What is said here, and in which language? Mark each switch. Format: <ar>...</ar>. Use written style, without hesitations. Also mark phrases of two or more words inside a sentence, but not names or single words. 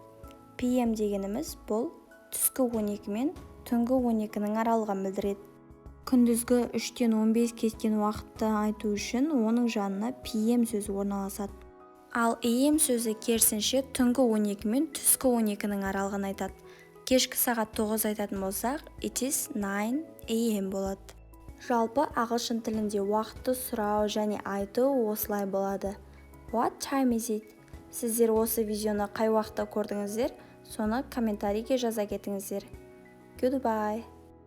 <kk>PM дегеніміз бұл түскі 12 мен түнгі 12-ның аралығын білдіреді. Күндізгі 3-тен 15 кеткен уақытты айту үшін оның жанына PM сөзі орналасады. Ал AM сөзі керісінше түнгі 12 мен түскі 12-ның аралығын айтады. Кешкі сағат 9 айтатын болсақ,</kk> <en>it is 9 AM болады.</en> <kk>Жалпы ағылшын тілінде уақытты сұрау және айту осылай болады.</kk> <en>What time is it?</en> <kk>Сіздер осы видеоны қай уақытта көрдіңіздер, соны комментарийге жаза кетіңіздер.</kk> <en>Goodbye.</en>